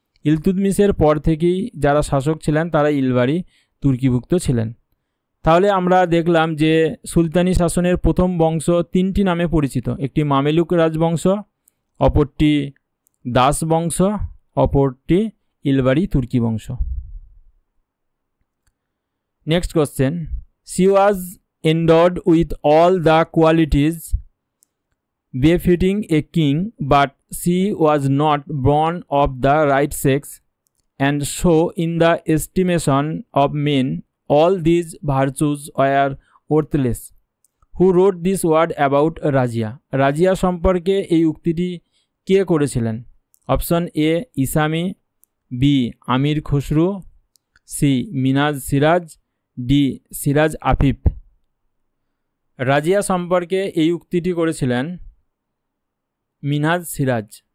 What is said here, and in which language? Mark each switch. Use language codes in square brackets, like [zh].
[bn] ইলতুৎমিশের পর থেকেই যারা শাসক ছিলেন তারা ইলবারি তুর্কিভুক্ত ছিলেন। তাহলে আমরা দেখলাম যে সুলতানি শাসনের প্রথম বংশ তিনটি নামে পরিচিত, একটি মামেলুক রাজবংশ, অপরটি দাস বংশ, অপরটি ইলবারি তুর্কি বংশ। [en] Next question, she was endowed with all the qualities befitting a king, but she was not born of the right sex, and so in the estimation of men all these virtues were worthless. Who wrote this word about Razia? [bn] Razia সম্পর্কে এই উক্তিটি কে করেছিলেন? Option A ইসামি, B Aamir Khusru, C Minaj Siraj, D Siraj Afif. Razia সম্পর্কে এই উক্তিটি করেছিলেন মিনহাজ সিরাজ।